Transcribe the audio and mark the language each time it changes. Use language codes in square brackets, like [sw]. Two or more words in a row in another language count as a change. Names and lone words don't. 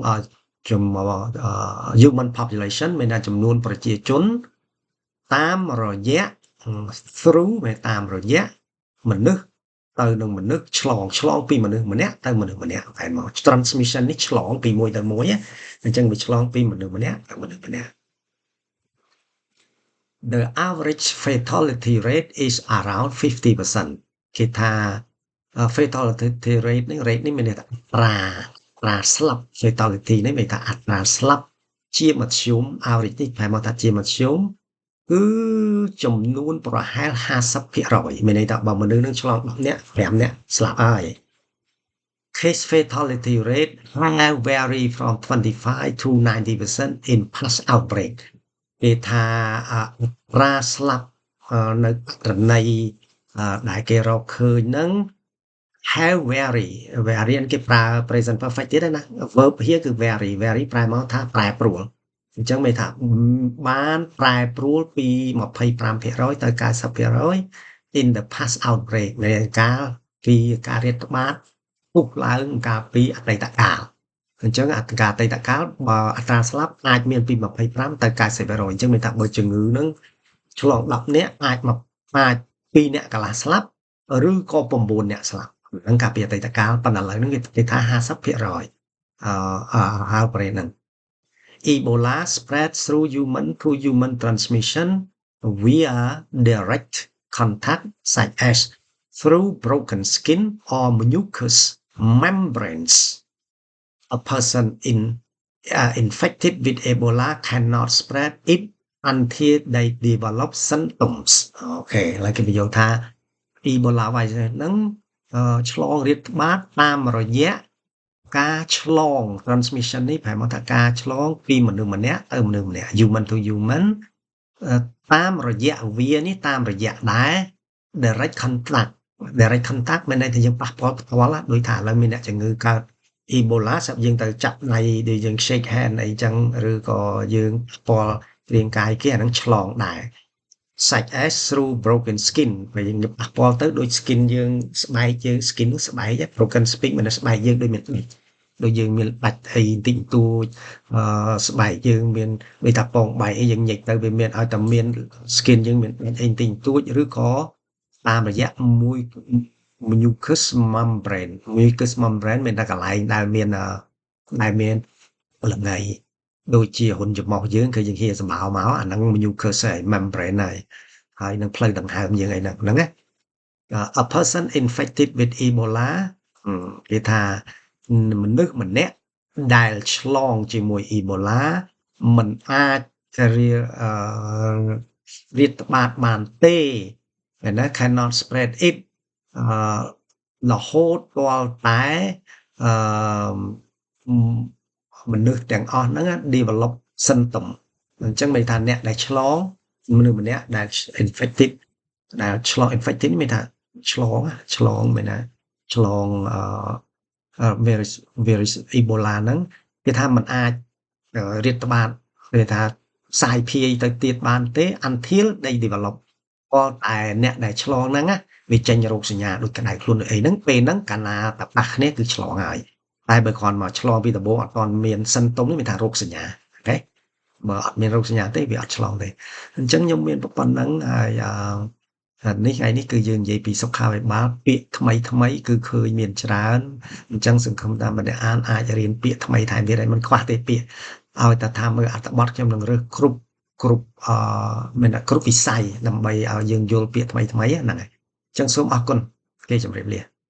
[en] human population [km] មានថាចំនួនប្រជាជនតាមរយៈ through មានតាមរយៈមនុស្សទៅនឹងមនុស្សឆ្លងពីមនុស្សម្នាក់ទៅមនុស្សម្នាក់តែមក transmission នេះឆ្លងពីមួយទៅមួយអញ្ចឹងវាឆ្លងពីមនុស្សម្នាក់ទៅមនុស្សម្នាក់ [en] The average fatality rate is around 50% [km] គេថា [en] fatality rate [km] នេះ rate នេះមានន័យថា អត្រាស្លាប់ fatality នេះមានថាអត្រាស្លាប់ជាមធ្យម average នេះប្រែមកថាជាមធ្យមគឺចំនួនប្រហែល 50% មានន័យថាបើមនុស្សនឹងឆ្លង10នាក់5នាក់ស្លាប់ហើយ [en] Case fatality rate have vary from 25 to 90% in past outbreak [km] គេថាអត្រាស្លាប់នៅករណីដែលគេរកឃើញហ្នឹង [en] have vary [km] គេប្រើ [en] present perfect [km] ទៀតណា [en] verb here [km] គឺ vary ប្រែមកថាប្រែប្រួលអញ្ចឹងមានថាបានប្រែប្រួលពី 25% ទៅ 90% [en] in the past [km] outbreak នៃពីការរាតត្បាតពុះឡើងកាលពីអតីតកាលអញ្ចឹងអតី តកាលបើអត្រាស្លាប់អាចមានពី25ទៅ 90% អញ្ចឹងមានថាបើជំងឺនឹងឆ្លង10នាក់អាច2នាក់កន្លះស្លាប់ឬក៏9នាក់ស្លាប់ហ្នឹងកាលពីអតីតកាលប៉ុន្តែឥឡូវហ្នឹងគេថា 50% outbreak ហ្នឹង [en] Ebola spread through human transmission via direct contact such as through broken skin or mucous membranes. A person infected with Ebola cannot spread it until they develop symptoms. [km] អូខេឥឡូវគេបញ្យល់ថា Ebola virus ហ្នឹងឆ្លងរាតត្បាតតាមរយៈការឆ្លង transmission នេះប្រហែលមកថាការឆ្លងពីមនុស្សម្នាក់ទៅមនុស្សម្នាក់ [en] human to human [km] តាមរយៈវានេះ តាមរយៈដែរ [en] direct contact [km] មានន័យថាយើងប៉ះពាល់ផ្ទាល់ដូចថាឥឡូវមានអ្នកជំងឺកើត Ebola ស្រាប់យើងទៅចាប់ដៃដូចយើង [en] shake hand [km] អីចឹងឬក៏យើងប៉ះពាល់រាងកាយគេអាហ្នឹងឆ្លងដែរ [en] such as through broken skin [km] ពេលយើងប៉ះពាល់ទៅដូច skin យើងស្បែកយើង skin នោះស្បែក [en] broken skin [km] មានស្បែកយើងដូចមានដូចយើងមានបាច់អីបន្តិចបន្តួចស្បែកយើងមានដូចថាពងបែកអីយើងញែកទៅវាមានឲ្យតែមាន skin យើងមានបាច់អីបន្តិចបន្តួចឬក៏តាមរយៈមួយ [en] mucous membrane [km] មានតែកន្លែងដែលមាន លំងាយដូចជាហ៊ុនច្រមុះយើងគឺយើងហៀសម្បោមកអាហ្នឹង [en] mucous membrane [km] ហើយនឹងផ្លូវដង្ហើមយើងអីហ្នឹងណា [en] A person infected with Ebola [km] គេថាមនុស្សម្នាក់ដែលឆ្លងជាមួយ Ebola មិនអាច រាតត្បាតបានទេណា [en] cannot spread it [km] រហូតទាល់តែមនុស្សទាំងអស់ហ្នឹង [en] develop symptom [km] អញ្ចឹងមានថាអ្នកដែលឆ្លងមនុស្សម្នាក់ដែល infected ដែលឆ្លង infected មានថាឆ្លងមានថាឆ្លង virus Ebola ហ្នឹងគេថាมันអាចរាតត្បាតគេថាសាយភាយទៅទៀតបានទេ [en] until they develop [km] ក៏តែអ្នកដែលឆ្លងហ្នឹងវាចេញរោ គសញ្ញាដូចក្តៅខ្លួនអីហ្នឹងពេលហ្នឹងកាលណាតែប៉ះគ្នាគឺឆ្លងហើយតែបើគ្រាន់មកឆ្លង ពីដំបូងអត់ទាន់មាន symptom នេះមានថារោគសញ្ញាអូខេបើអត់មានរោគសញ្ញាទេវាអត់ឆ្លងទេអញ្ចឹងខ្ញុំមានប៉ុណ្្នឹងហើយនេះថ្ងៃនេះគឺយើងនិយាយពីសុខាភិបាលពាក្យថ្មីគឺឃើញមានច្រើនអញ្ចឹងសង្ឃឹមថាម្នាក់អាចរៀនពាក្យថ្មីថែមទៀតហើយមិនខ្វះទេពាក្យឲ្យតែថាមើលអត្ថបទខ្ញុំនឹងរើសគ្រប់មានតែគ្រប់វិស័យដើម្បីឲ្យយើងយល់ពាក្យថ្មីហ្នឹងហើយអញ្ចឹងសូមអរគុណគេជម្រាបលា